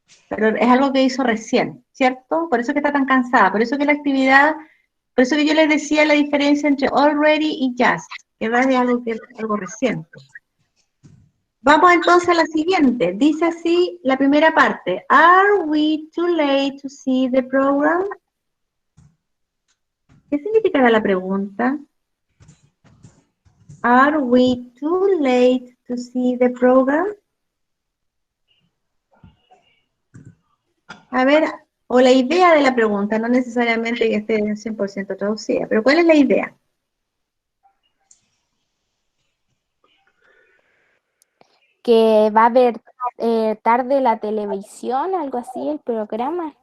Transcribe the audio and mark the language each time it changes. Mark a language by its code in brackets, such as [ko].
[es] Pero es algo que hizo recién, ¿cierto? Por eso que está tan cansada, por eso que la actividad, por eso que yo les decía la diferencia entre already y just, que es algo reciente. Vamos entonces a la siguiente. Dice así la primera parte. [en] Are we too late to see the program? [es] ¿Qué significará la pregunta? [en] Are we too late to see the program? [es] A ver, o la idea de la pregunta, no necesariamente que esté 100% traducida, pero ¿cuál es la idea? Que va a ver tarde la televisión, algo así, el programa.